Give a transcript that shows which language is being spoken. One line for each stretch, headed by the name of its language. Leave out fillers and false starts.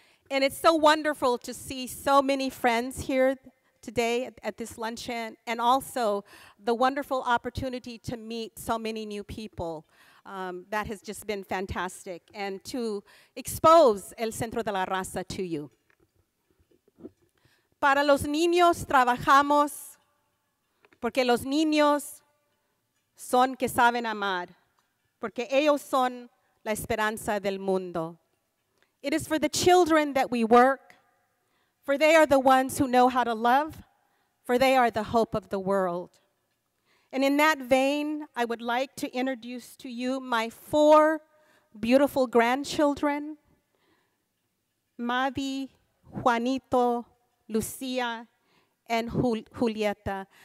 English: And it's so wonderful to see so many friends here today at this luncheon, and also the wonderful opportunity to meet so many new people. That has just been fantastic, and to expose El Centro de la Raza to you.
Spanish: Para los niños trabajamos porque los niños son que saben amar, porque ellos son la esperanza del mundo.
English: It is for the children that we work, for they are the ones who know how to love, for they are the hope of the world. And in that vein, I would like to introduce to you my 4 beautiful grandchildren, Mavi, Juanito, Lucia, and Julieta.